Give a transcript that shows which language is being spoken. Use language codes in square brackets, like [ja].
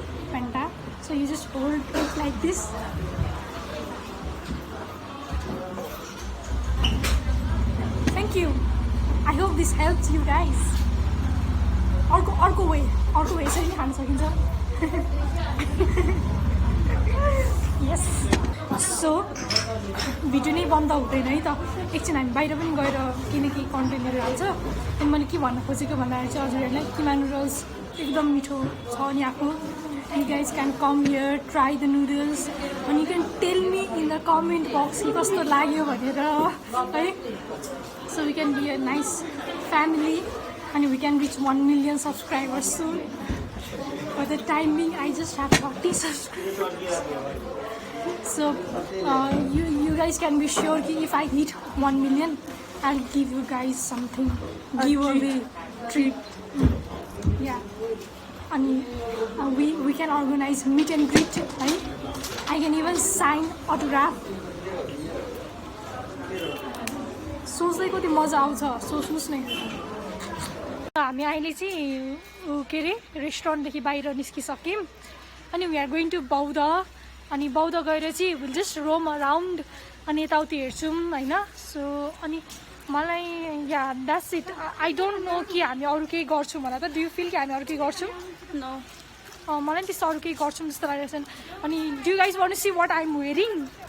[en] Fanta so you just hold it like this thank you I hope this helps you guys. [ne] अर्को way यसरी नै खान सकिन्छ। Yes so video नै बन्द हुँदैन है त एकछिन हामी बाहिर पनि गएर किनकि कन्टेन्टहरू हाल्छ। अनि मैले के भन्न खोजेको भन्दाखेरि चाहिँ हजुरहरूलाई किमा नुडल्स एकदम मिठो छ नि आएको। [en] you guys can come here try the noodles अनि you can tell me in the comment box [ne] कि कस्तो लाग्यो भनेर है। [en] So we can be a nice family and we can reach 1 million subscribers soon. For the time being, I just have 40 subscribers. So you guys can be sure that if I hit 1 million, I'll give you guys something giveaway treat. Yeah, and we can organize meet and greet. Right? I can even sign autograph. [ne] सोच्दै कति मजा आउँछ सोच्नुहोस् न। हामी अहिले चाहिँ के अरे रेस्टुरेन्टदेखि बाहिर निस्किसक्यौँ अनि [en] we are going to Boudha [ne] अनि बौद्ध गएर चाहिँ [en] will just roam around [ne] अनि यताउति हेर्छौँ होइन. [en] so [ne] अनि मलाई [en] Yeah that's it. I don't know [ne] कि हामी अरू केही गर्छौँ होला त. [en] do you feel [ne] कि हामी अरू केही गर्छौँ? [en] no, [ne] मलाई त्यस्तो अरू केही गर्छौँ जस्तो लागेको छ. [en] अनि do you guys want to see what I am wearing?